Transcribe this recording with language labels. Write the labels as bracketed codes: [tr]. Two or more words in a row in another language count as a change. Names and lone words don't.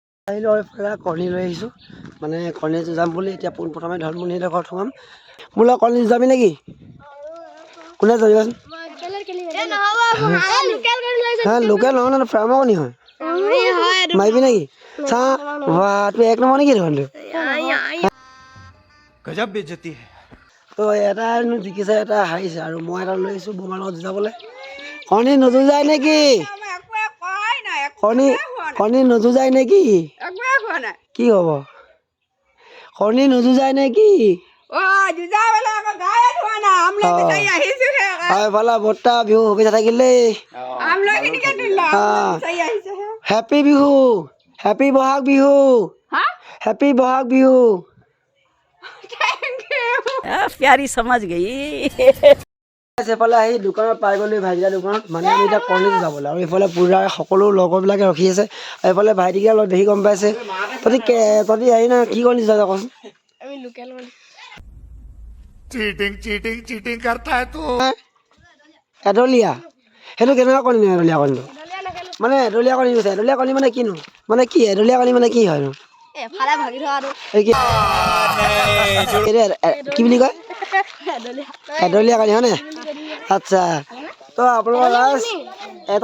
[as] আহিলোঁ আৰু এইফালে কণী লৈ আহিছোঁ মানে কণী যুঁজাম বুলি এতিয়া পোনপ্ৰথমে ধনমুনিহঁতৰ ঘৰত সোমাম মোৰ লগত কণী যুঁজাবি নেকি কোনে যুঁজাবি হা লোকেল নহয় নহয় ফাৰ্মৰ কণী হয় মাৰিবি নেকি চা তোৰ এক নম্বৰ নেকি দেখোন [hi] गजब बेइज्जती है [as] তো এটা জিকিছে এটা হাৰিছে আৰু মই এটা লৈ আহিছোঁ বোমাৰ লগত যুঁজাবলৈ কণী নুযুঁজাই নেকি কণী নুযুঁজাই নেকি কি হ'ব কণী নুযুঁজাই নেকি এইফালে বৰ্তা বিহু শুভেচ্ছা থাকিল দেই হেপী বিহু হেপী বহাগ বিহু হেপী বহাগ বিহু [hi] प्यारी समझ गई [as] এইফালে আহি দোকানত পাই গ'লো ভাইটিকা দোকানত মানে আমি এতিয়া কণী যাবলৈ আৰু এইফালে পুৰা সকলো লগৰবিলাকে ৰখি আছে এইফালে ভাইটিকা লগ দেখি গম পাইছে তহঁতি আহি না কি কণী যা কচোন [hi] चीटिंग करता है तू [as] এডলীয়া সেইটো কেনেকুৱা কণী নহয় এডলীয়া কণীটো মানে এডলীয়া কণী কৈছে এডলীয়া কণী মানে কিনো মানে কি এডলীয়া কণী মানে কি হয়নো কি বুলি কয় এডলীয়া কণী হয়নে আচ্ছা তো আপোনালোকৰ লাষ্ট এটা